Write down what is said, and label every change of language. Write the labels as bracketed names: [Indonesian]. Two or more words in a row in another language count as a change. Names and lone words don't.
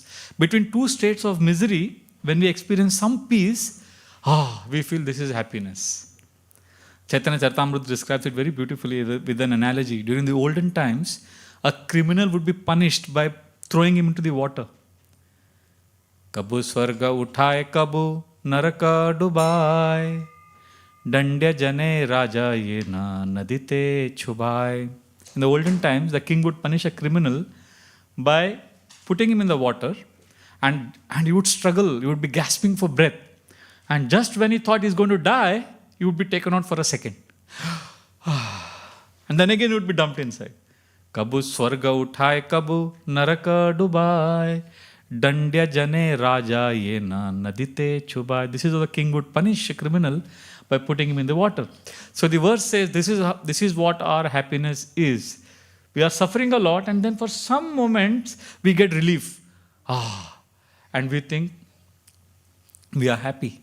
[English] Between two states of misery, when we experience some peace, we feel this is happiness. Chaitanya Charitamrita describes it very beautifully with an analogy. During the olden times, a criminal would be punished by throwing him into the water. [Bangla] কভু স্বর্গে উঠায় কভু নরকে ডুবায়, দণ্ড্য জনে রাজা যেন নদীতে চুবায়. [English] In the olden times, the king would punish a criminal by putting him in the water, and he would struggle, he would be gasping for breath. And just when he thought he's going to die, he would be taken out for a second. And then again he would be dumped inside. [Bangla] কভু স্বর্গে উঠায় কভু নরকে ডুবায়, দণ্ড্য জনে রাজা যেন নদীতে চুবায়. [English] This is how the king would punish a criminal, by putting him in the water. So the verse says this is what our happiness is. We are suffering a lot, and then for some moments we get relief. And we think we are happy.